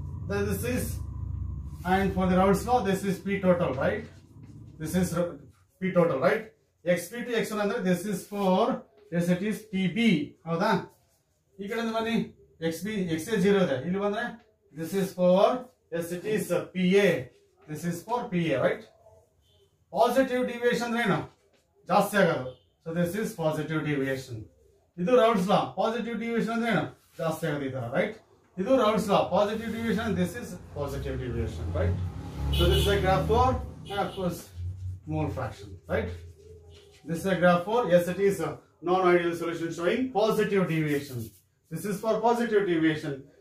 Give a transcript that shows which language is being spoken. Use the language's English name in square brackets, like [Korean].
[English] Then this is, and for the Raoult's law, this is P total, right? This is P total, right? xp to x1 [Kannada] ಅಂದ್ರೆ [English] this is for, yes it is pb. [Kannada] ಹೌದಾ? ಈ ಕಡೆಯಿಂದ ಬನ್ನಿ, xa 0 ಇದೆ, ಇಲ್ಲಿ ಬಂದ್ರೆ [English] this is for, yes it is pa. This is for pa, right? [Kannada] Positive deviation ಅಂದ್ರೆ ಏನು, ಜಾಸ್ತಿ ಆಗೋದು. [English] So this is positive deviation. [Kannada] ಇದು [English] Raoult's law. [Kannada] Positive deviation ಅಂದ್ರೆ ಏನು, ಜಾಸ್ತಿ ಆಗೋದು ಈ ತರ, right? ಇದು [English] Raoult's law. Positive deviation, this is positive deviation, right? So this is a graph for, and of course mole fraction, right? This is a graph for, yes it is a non-ideal solution showing positive deviation. This is for positive deviation.